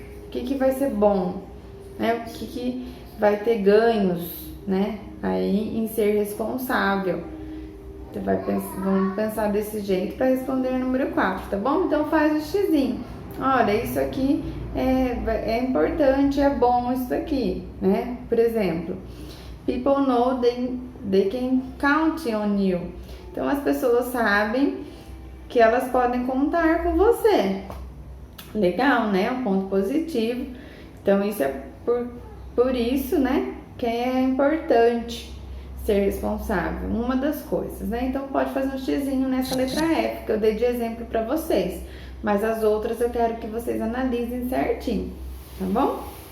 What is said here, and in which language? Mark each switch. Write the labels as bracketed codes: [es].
[pt] O que vai ser bom, né? O que vai ter ganhos, né, aí em ser responsável? Vamos pensar desse jeito para responder o número 4, tá bom? Então faz o xizinho. Olha, isso aqui é importante, é bom isso aqui, né? Por exemplo, [en] people know they can count on you. [pt] Então as pessoas sabem que elas podem contar com você. Legal, né? Um ponto positivo. Então isso é por isso, né, que é importante ser responsável, uma das coisas, né? Então pode fazer um xizinho nessa letra F, que eu dei de exemplo para vocês, mas as outras eu quero que vocês analisem certinho, tá bom?